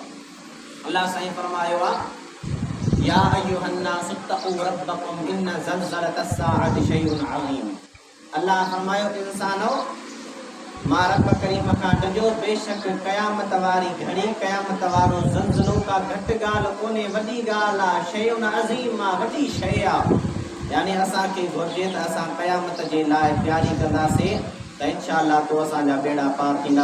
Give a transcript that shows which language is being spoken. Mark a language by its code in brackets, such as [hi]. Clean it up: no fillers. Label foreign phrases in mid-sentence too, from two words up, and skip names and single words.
[sd] अल्लाह साईं फरमायो आहे [ar] يا أيها الناس اتقوا ربكم إن زلزلة الساعة شيء عظيم. [sd] अल्लाह फरमायो इंसानो मां रब करीम खां डजो, बेशक क़यामत वारी घड़ी, क़यामत वारो ज़लज़लो का घटि ॻाल्हि कोन्हे, वॾी ॻाल्हि आहे। [ar] شيء عظيم [sd] आहे, वॾी शइ आहे। यानी असांखे घुरिजे त असां क़यामत जे लाइ तयारी कंदासीं त इंशाअल्लाह तो असांजा बेड़ा पार थींदा।